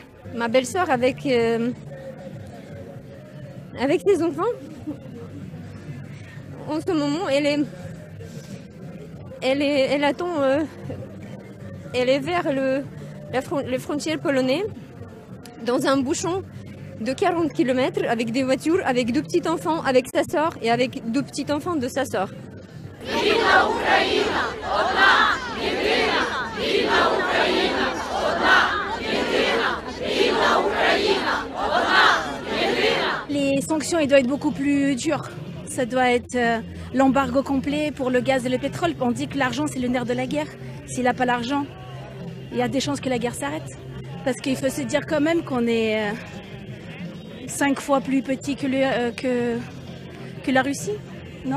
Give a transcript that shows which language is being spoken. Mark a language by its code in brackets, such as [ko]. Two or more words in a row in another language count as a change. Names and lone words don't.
[fr] Ma belle-sœur avec ses enfants, en ce moment, elle attend, elle est vers les frontières polonaises, dans un bouchon de 40 km avec des voitures, avec deux petits enfants, avec sa sœur et avec deux petits enfants de sa sœur. [uk] Вільна Україна, одна, єдина, вільна Україна, одна, єдина, вільна Україна, одна, єдина. [fr] Les sanctions, il doit être beaucoup plus dur. Ça doit être l'embargo complet pour le gaz et le pétrole. On dit que l'argent, c'est le nerf de la guerre. S'il n'a pas l'argent, il y a des chances que la guerre s'arrête. Parce qu'il faut se dire quand même qu'on est 5 fois plus petit que la Russie, non?